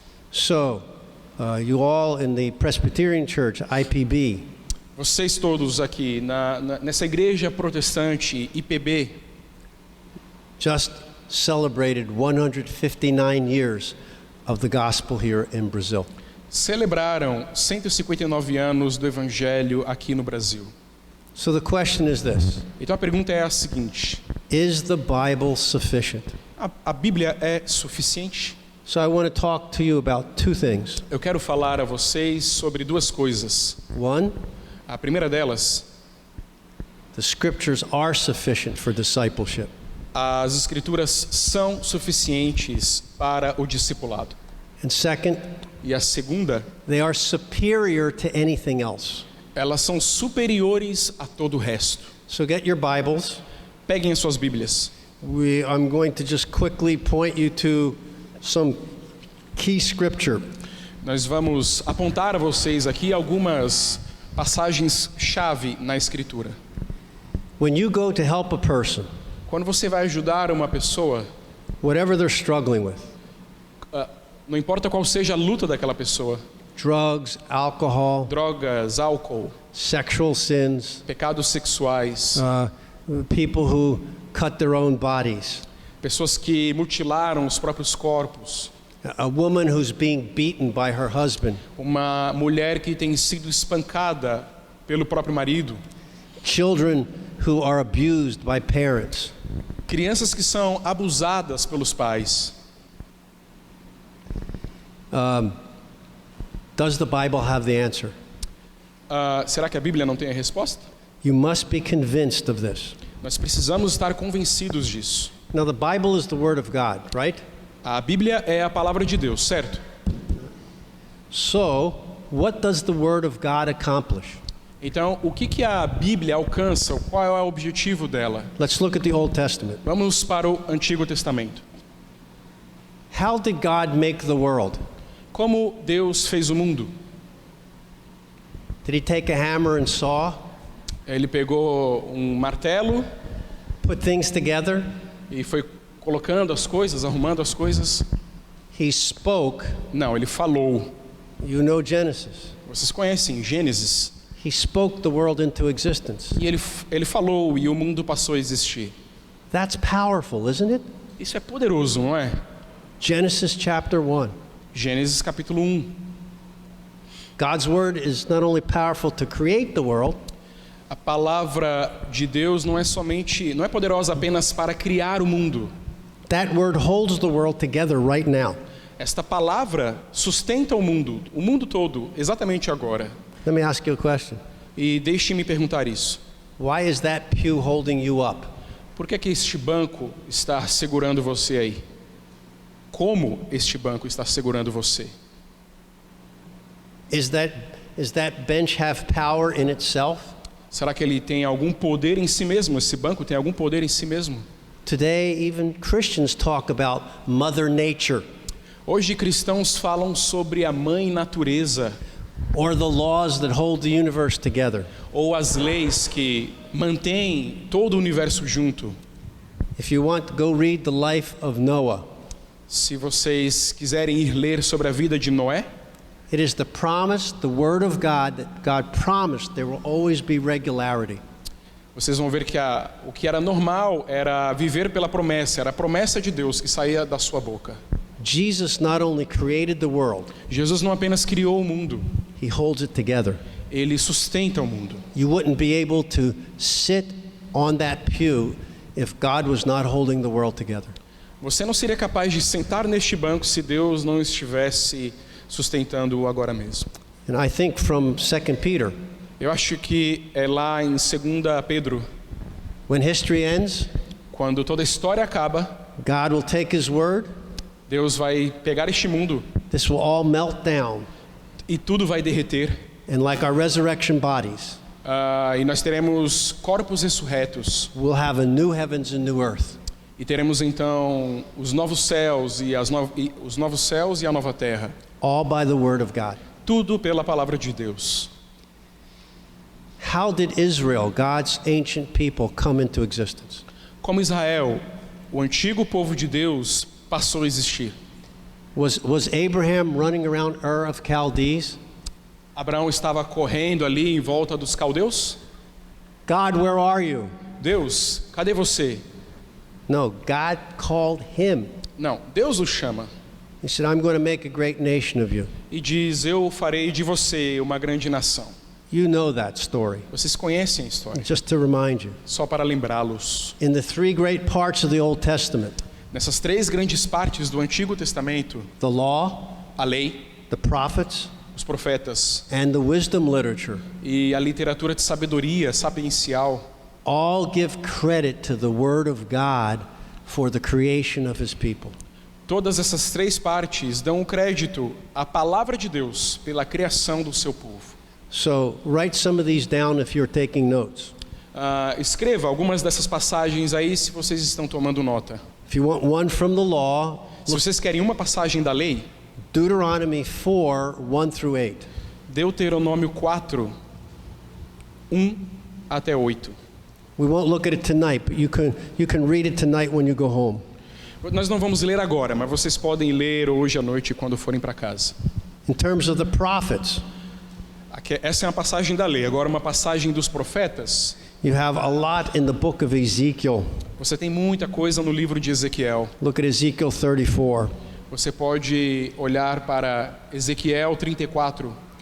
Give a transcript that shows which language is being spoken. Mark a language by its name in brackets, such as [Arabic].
[English] So, you all in the Presbyterian Church, IPB, [Portuguese] Vocês todos aqui nessa igreja protestante IPB [English] just celebrated 159 years of the gospel here in Brazil. [Portuguese] celebraram 159 anos do Evangelho aqui no Brasil. [English] So the question is this: [Portuguese] Então a pergunta é a seguinte: [English] is the Bible sufficient? [Portuguese] a Bíblia é suficiente? [English] So I want to talk to you about two things. [Portuguese] Eu quero falar a vocês sobre duas coisas. [English] One, [Portuguese] A primeira delas, [English] the scriptures are sufficient for discipleship. [Portuguese] as escrituras são suficientes para o discipulado. [English] And second, [Portuguese] E a segunda, [English] they are superior to anything else. [Portuguese] elas são superiores a todo o resto. [English] So get your Bibles. [Portuguese] Peguem as suas Bíblias. [English] I'm going to just quickly point you to some key scripture. [Portuguese] Nós vamos apontar a vocês aqui algumas passagens-chave na Escritura. [English] When you go to help a person, [Portuguese] Quando você vai ajudar uma pessoa, [English] whatever they're struggling with, [Portuguese] não importa qual seja a luta daquela pessoa, [English] drugs, alcohol, [Portuguese] drogas, álcool, [English] sexual sins, [Portuguese] pecados sexuais, [English] people who cut their own bodies, [Portuguese] pessoas que mutilaram os próprios corpos, [English] a woman who's being beaten by her husband, [Portuguese] uma mulher que tem sido espancada pelo próprio marido, [English] children who are abused by parents. [Portuguese] crianças que são abusadas pelos pais. [English] Does the Bible have the answer? [Portuguese] Será que a Bíblia não tem a resposta? [English] You must be convinced of this. [Portuguese] Nós precisamos estar convencidos disso. [English] Now, the Bible is the Word of God, right? [Portuguese] A Bíblia é a palavra de Deus, certo? [English] So, what does the Word of God accomplish? [Portuguese] Então, o que a Bíblia alcança? Qual é o objetivo dela? [English] Let's look at the Old Testament. [Portuguese] Vamos para o Antigo Testamento. [English] How did God make the world? [Portuguese] Como Deus fez o mundo? [English] Did He take a hammer and saw, [Portuguese] Ele pegou um martelo [English] put things together? [Portuguese] e foi colocando as coisas, arrumando as coisas? [English] He spoke. [Portuguese] Não, ele falou. [English] You know Genesis. [Portuguese] Vocês conhecem Gênesis? [English] He spoke the world into existence. [Portuguese] E ele falou e o mundo passou a existir. [English] That's powerful, isn't it? [Portuguese] Isso é poderoso, não é? [English] Genesis chapter 1. [Portuguese] Gênesis capítulo 1. [English] God's word is not only powerful to create the world, [Portuguese] A palavra de Deus não é poderosa apenas para criar o mundo. [English] that word holds the world together right now. [Portuguese] Esta palavra sustenta o mundo todo, exatamente agora. [English] Let me ask you a question. [Portuguese] E deixe-me perguntar isso. [English] Why is that pew holding you up? [Portuguese] Por que este banco está segurando você aí? Como este banco está segurando você? [English] Is that bench have power in itself? [Portuguese] Será que ele tem algum poder em si mesmo? Esse banco tem algum poder em si mesmo? [English] Today, even Christians talk about Mother Nature [Portuguese] Hoje cristãos falam sobre a mãe natureza, [English] or the laws that hold the universe together. [Portuguese] ou as leis que mantêm todo o universo junto. [English] If you want, go read the life of Noah. [Portuguese] Se vocês quiserem ir ler sobre a vida de Noé, [English] It is the promise, the word of God, that God promised there will always be regularity. [Portuguese] vocês vão ver que o que era normal era viver pela promessa, era a promessa de Deus que saía da sua boca. [English] Jesus not only created the world, [Portuguese] Jesus não apenas criou o mundo, [English] he holds it together. [Portuguese] ele sustenta o mundo. [English] You wouldn't be able to sit on that pew if God was not holding the world together. [Portuguese] Você não seria capaz de sentar neste banco se Deus não estivesse sustentando-o agora mesmo. [English] And I think from 2 Peter, [Portuguese] Eu acho que é lá em 2 Pedro, [English] when history ends, [Portuguese] quando toda a história acaba, [English] God will take his word, [Portuguese] Deus vai pegar este mundo [English] this will all melt down, [Portuguese] e tudo vai derreter. [English] and like our resurrection bodies, [Portuguese] E nós teremos corpos ressurretos. [English] we'll have a new heavens and new earth. [Portuguese] E teremos então os novos céus e os novos céus e a nova terra. [English] All by the word of God. [Portuguese] Tudo pela palavra de Deus. [English] How did Israel, God's ancient people, come into existence? [Portuguese] Como Israel, o antigo povo de Deus, passou a existir. [English] Was Abraham running around Ur of Chaldees? [Portuguese] Abraão estava correndo ali em volta dos caldeus? [English] God, where are you? [Portuguese] Deus, cadê você? [English] No, God called him. [Portuguese] Não, Deus o chama [English] He said, I'm going to make a great nation of you. [Portuguese] e diz: eu farei de você uma grande nação. [English] You know that story. [Portuguese] Vocês conhecem a história, [English] Just to remind you. [Portuguese] só para lembrá-los. [English] In the three great parts of the Old Testament, [Portuguese] Nessas três grandes partes do Antigo Testamento, [English] the law, [Portuguese] a lei, [English] the prophets, [Portuguese] os profetas [English] and the wisdom literature, [Portuguese] e a literatura de sabedoria sapiencial, [English] all give credit to the Word of God for the creation of His people. [Portuguese] todas essas três partes dão o crédito à palavra de Deus pela criação do seu povo. [English] So write some of these down if you're taking notes. [Portuguese] Escreva algumas dessas passagens aí se vocês estão tomando nota. [English] If you want one from the law, [Portuguese] Se vocês querem uma passagem da lei, [English] Deuteronomy 4, 1 through 8. [Portuguese] Deuteronômio 4, 1 até 8. [English] We won't look at it tonight, but you can read it tonight when you go home. [Portuguese] Nós não vamos ler agora, mas vocês podem ler hoje à noite quando forem para casa. [English] In terms of the prophets, [Portuguese] Essa é uma passagem da lei. Agora uma passagem dos profetas. [English] you have a lot in the book of Ezekiel. [Portuguese] Você tem muita coisa no livro de Ezequiel. [English] Look at Ezekiel 34. [Portuguese] Você pode olhar para Ezequiel 34.